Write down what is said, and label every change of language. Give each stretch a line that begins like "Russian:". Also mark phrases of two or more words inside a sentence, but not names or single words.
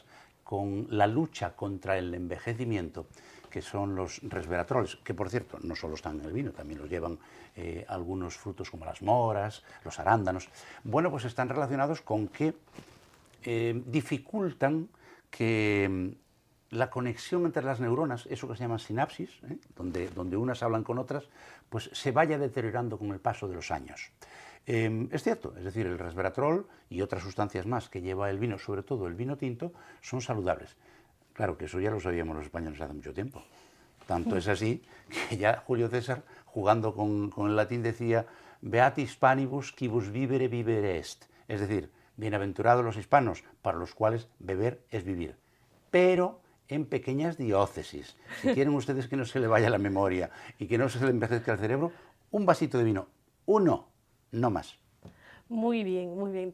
Spanish: con la lucha contra el envejecimiento, que son los resveratroles, que por cierto no solo están en el vino, también los llevan algunos frutos como las moras, los arándanos, bueno, pues están relacionados con que dificultan que la conexión entre las neuronas, eso que se llama sinapsis, donde unas hablan con otras, pues se vaya deteriorando con el paso de los años. Es cierto, es decir, el resveratrol y otras sustancias más que lleva el vino, sobre todo el vino tinto, son saludables. Claro que eso ya lo sabíamos los españoles hace mucho tiempo. Tanto es así que ya Julio César, jugando con el latín, decía
Latin: «Beati Hispanibus quibus vivere vivere est»,
Spanish: es decir, bienaventurados los hispanos, para los cuales beber es vivir. Pero en pequeñas diócesis. Si quieren ustedes que no se le vaya la memoria y que no se le envejezca el cerebro, un vasito de vino, uno, no más. Muy bien, muy bien.